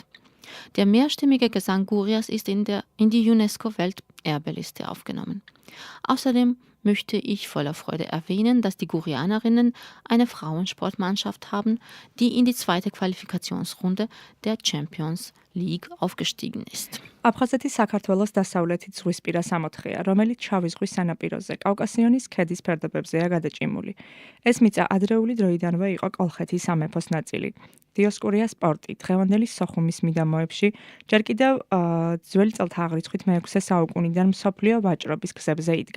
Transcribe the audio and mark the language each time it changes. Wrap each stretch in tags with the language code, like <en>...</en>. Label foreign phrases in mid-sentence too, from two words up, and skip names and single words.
<de>Der mehrstimmige Gesang Gurias ist in die UNESCO-Welterbeliste aufgenommen. Außerdem möchte ich voller Freude erwähnen, dass die Gurianerinnen eine Frauensportmannschaft haben, die in die zweite Qualifikationsrunde der Champions League aufgestiegen ist.</de> <ka>აფხაზეთი საქართველოს დასავლეთით ზღვისპირა სამოთხეა, რომელიც შავი ზღვის სანაპიროზე, კავკასიონის ქედის ფერდობებზეა გადაჭიმული. ეს მიწა ადრეული დროიდანვე იყო კოლხეთის სამეფოს ნაწილი. დიოსკურია სპორტი დღევანდელი სოხუმის მიდამოებში ჯერ კიდევ ძველი წელთა აღრიცხვით მე-6 საუკუნიდან მსოფლიო ვაჭრობის გზებზე იდგა.</ka>